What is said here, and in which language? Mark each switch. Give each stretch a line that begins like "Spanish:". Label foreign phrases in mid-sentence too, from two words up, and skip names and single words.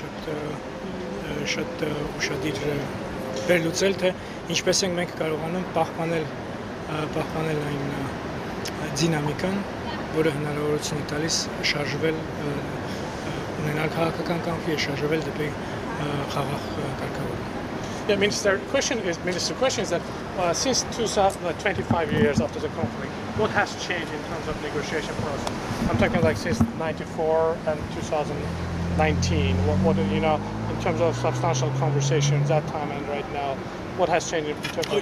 Armenian: շատ ուշադիր վերլուծել, թե ինչպես ենք մենք կարողանում պահպանել այն դինամիկան, որը հնարավորություն է տալիս շարժվել, ունենալ քաղաքական կամքի, շարժվել դեպի խաղաղ կարգավորում։
English: Yeah, Minister, question is that since 25 years after the conflict, what has changed in terms of negotiation process? I'm talking like since '94 and 2019. What in terms of substantial conversations that time and right now, what has changed in terms of?